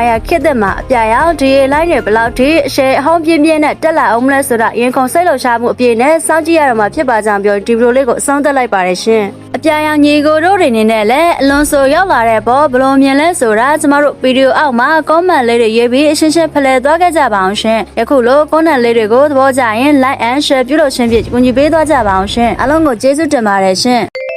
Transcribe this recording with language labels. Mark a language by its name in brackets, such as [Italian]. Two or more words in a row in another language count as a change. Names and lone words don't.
[Burmese] ယာခေတ်သစ်မှာအပြာရောင်ဒီလိုင်းတွေဘယ်လောက်ထိအရှယ်အဟောင်းပြင်းပြင်းနဲ့တက်လာအောင်မလဲဆိုတာရင်ခုန်စိတ်လှုပ်ရှားမှုအပြည့်နဲ့စောင့်ကြည့်ရတော့မှဖြစ်ပါကြောင်းပြောဒီဗီဒီယိုလေးကိုအဆုံးသတ်လိုက်ပါတယ်ရှင်အပြာရောင်ညီကိုတို့တွေနေနဲ့လည်းအလွန်ဆိုရောက်လာတဲ့ပေါ်ဘလို့မြင်လဲဆိုတာကျမတို့ဗီဒီယိုအောက်မှာ comment လေးတွေရေးပြီးအရှင်းရှင်းဖလှယ်သွားခဲ့ကြပါအောင်ရှင်ယခုလို comment လေးတွေကိုသဘောကျရင် [English] like and share [Burmese] ပြုလုပ်ခြင်းဖြင့်ကူညီပေးသွားကြပါအောင်ရှင်အားလုံးကိုကျေးဇူးတင်ပါတယ်ရှင်